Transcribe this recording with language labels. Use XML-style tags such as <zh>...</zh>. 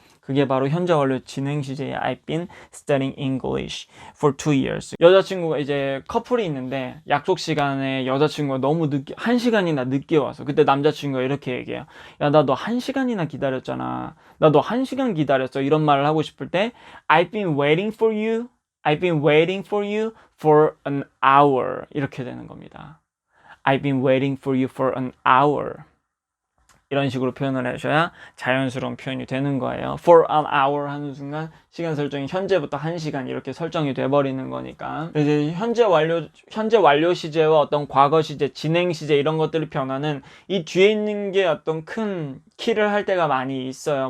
<ko>그게 바로 현재 완료 진행 시제의</ko> <en>I've been studying English for 2years.</en> <ko>여자친구가 이제 커플이 있는데 약속 시간에 여자친구가 너무 늦게 1시간이나 늦게 와서 그때 남자친구가 이렇게 얘기해요. 야, 나 너 1시간이나 기다렸잖아. 나 너 1시간 기다렸어. 이런 말을 하고 싶을 때</ko> <en>I've been waiting for you. I've been waiting for you for an hour.</en> <ko>이렇게 되는 겁니다.</ko> <en>I've been waiting for you for an hour.</en> <ko>이런 식으로 표현을 해주셔야 자연스러운 표현이 되는 거예요. For an hour 하는 순간 시간 설정이 현재부터 1시간 이렇게 설정이 돼버리는 거니까. 이제 현재 완료 시제와 어떤 과거 시제, 진행 시제 이런 것들이 변화는 이 뒤에 있는 게 어떤 큰 키를 할 때가 많이 있어요.</ko>